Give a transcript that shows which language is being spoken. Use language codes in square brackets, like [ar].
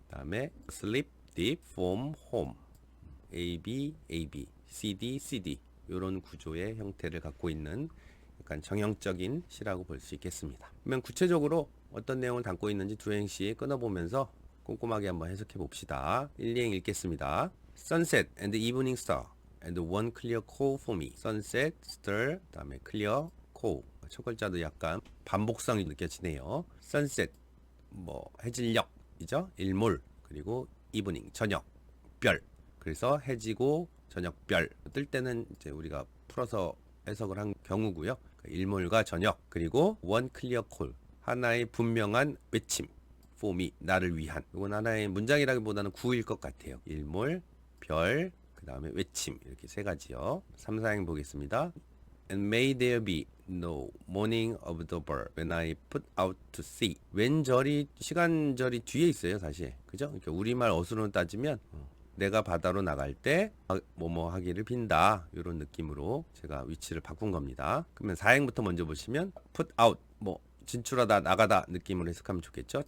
[ko] 그다음에 [en] sleep, deep, form, home, [ko] AB, CD, CD 이런 구조의 형태를 갖고 있는 약간 정형적인 시라고 볼 수 있겠습니다. 그러면 구체적으로 어떤 내용을 담고 있는지 두 행시 끊어보면서 꼼꼼하게 한번 해석해 봅시다. 1행 읽겠습니다. [en] Sunset and evening star and one clear call for me. Sunset, star, [ko] 그다음에 [en] clear, call. [ko] 첫 글자도 약간 반복성이 느껴지네요. Sunset, 해질녘이죠. 일몰. 그리고 evening, 저녁, 별. 그래서 해지고 저녁 별 뜰 때는 이제 우리가 풀어서 해석을 한 경우고요. 일몰과 저녁, 그리고 [en] one clear call, [ko] 하나의 분명한 외침, [en] for me, [ko] 나를 위한. 이건 하나의 문장이라기보다는 구일 것 같아요. 일몰, 별, 그 다음에 외침, 이렇게 세 가지요. 3, 4행 보겠습니다. [en] And may there be no morning of the bird when I put out to sea. [ko] 왼절이 시간절이 뒤에 있어요, 사실. 그죠? 그러니까 우리말 어수로 따지면 내가 바다로 나갈 때 뭐뭐 하기를 빈다, 이런 느낌으로 제가 위치를 바꾼 겁니다. 그러면 4행부터 먼저 보시면 put out, 진출하다, 나가다 느낌으로 해석하면 좋겠죠.